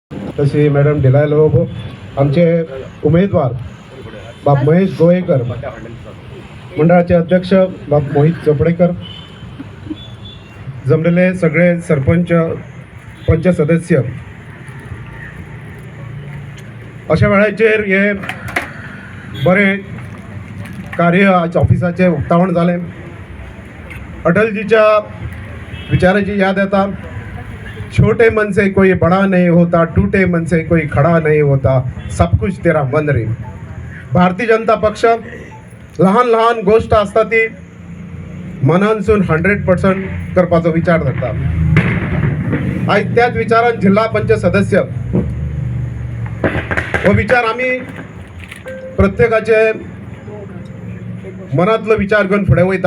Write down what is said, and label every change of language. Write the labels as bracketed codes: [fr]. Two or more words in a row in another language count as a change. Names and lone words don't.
[kok] तशी मॅडम डिलाय लोब आमचे उमेदवार बाब महेश गोयेकर, मंडळाचे अध्यक्ष बाब मोहित चोपडेकर, जमलेले सगळे सरपंच पंच सदस्य, अशा वेळाचेर हे बरे कार्य आज ऑफिसाचे उक्तावण झाले. अटलजीच्या विचाराची याद येता, [hi] छोटे मन से कोई बड़ा नहीं होता, टूटे मन से कोई खड़ा नहीं होता, सब कुछ तेरा मन रे. [kok] भारतीय जनता पक्ष लहान लहान गोष्ट असता ती मनानसून 100% करपाचो विचार करता. आज त्याच विचारान जिल्हा पंच सदस्य हो विचार आम्ही प्रत्येकाचे मनातलो विचार घेऊन फुडें वयता.